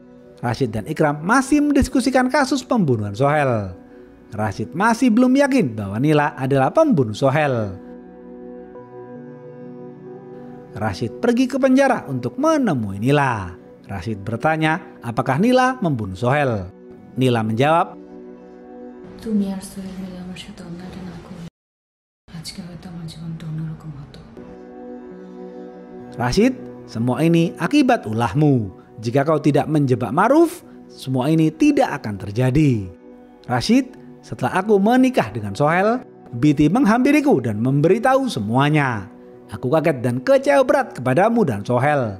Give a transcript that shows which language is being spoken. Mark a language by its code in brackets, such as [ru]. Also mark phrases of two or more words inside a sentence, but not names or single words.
[id] Rashid dan Ikram masih mendiskusikan kasus pembunuhan Sohel. Rashid masih belum yakin bahwa Nila adalah pembunuh Sohel. Rashid pergi ke penjara untuk menemui Nila. Rashid bertanya apakah Nila membunuh Sohel. Nila menjawab, [bn] তুমি আর সোহেল মিলে আমার সাথে অন্যায়টা না করলে আজকে হয়তো আমার জীবনটা অন্যরকম হতো। [id] Rashid, semua ini akibat ulahmu. Jika kau tidak menjebak Maruf, semua ini tidak akan terjadi. Rashid, setelah aku menikah dengan Sohel, Biti menghampiriku dan memberitahu semuanya. Aku kaget dan kecewa berat kepadamu dan Sohel.